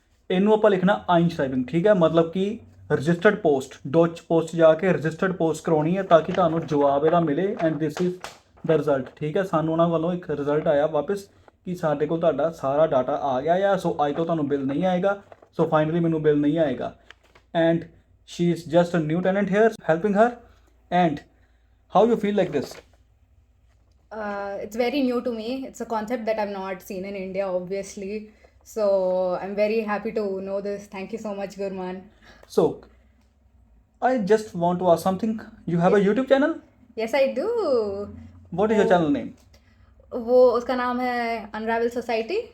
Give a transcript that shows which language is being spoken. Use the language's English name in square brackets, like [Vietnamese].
[Punjabi] ਇਹਨੂੰ ਆਪਾਂ ਲਿਖਣਾ ਆਈਨਸ਼ਰਾਈਬਿੰਗ, ਠੀਕ ਹੈ, ਮਤਲਬ ਕਿ ਰਜਿਸਟਰਡ ਪੋਸਟ, ਡੋਚ ਪੋਸਟ ਜਾ ਕੇ ਰਜਿਸਟਰਡ ਪੋਸਟ ਕਰਾਉਣੀ ਹੈ ਤਾਂ ਕਿ ਤੁਹਾਨੂੰ ਜਵਾਬ ਇਹਦਾ ਮਿਲੇ [English] and this is the result, [Punjabi] ਠੀਕ ਹੈ. ਸਾਨੂੰ ਉਹਨਾਂ ਵੱਲੋਂ ਇੱਕ ਰਿਜ਼ਲਟ ਆਇਆ ਵਾਪਸ ਕਿ ਸਾਡੇ ਕੋਲ ਤੁਹਾਡਾ ਸਾਰਾ ਡਾਟਾ ਆ ਗਿਆ ਆ. ਸੋ ਅੱਜ ਤੋਂ ਤੁਹਾਨੂੰ ਬਿੱਲ ਨਹੀਂ ਆਏਗਾ. ਸੋ ਫਾਈਨਲੀ ਮੈਨੂੰ ਬਿੱਲ ਨਹੀਂ ਆਏਗਾ. And [English] She is just a new tenant here, helping her. And how you feel like this? It's very new to me. It's a concept that I've not seen in India, obviously. So I'm very happy to know this. Thank you so much, Gurman. So, I just want to ask something. You have a YouTube channel? Yes, I do. What is your channel name? [Hindi] वो उसका नाम है Unravel Society,